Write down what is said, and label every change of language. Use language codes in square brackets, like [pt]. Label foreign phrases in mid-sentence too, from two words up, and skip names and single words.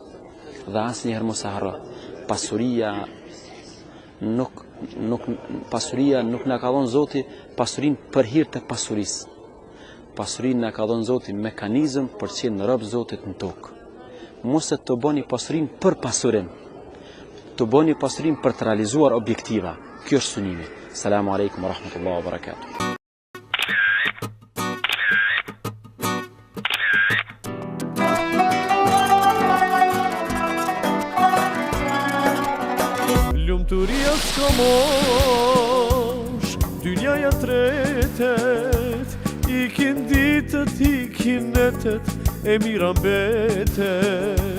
[sq] Dhe asnjëherë mos e harro, pasuria nuk na ka dhënë Zoti pasurinë për hir të pasurisë. Pasurinë na ka dhënë Zoti mekanizëm për të qenë rob Zotit në tokë. Mos e të bëni pasurinë për pasurinë. Të bëni pasurinë për të realizuar objektiva. Kjo është synimi. [ar] السلام عليكم ورحمة الله وبركاته. [sq] Lumturia s'ka mosh, dynjaja tretet, ikin ditët, ikin netet, e mira mbetet.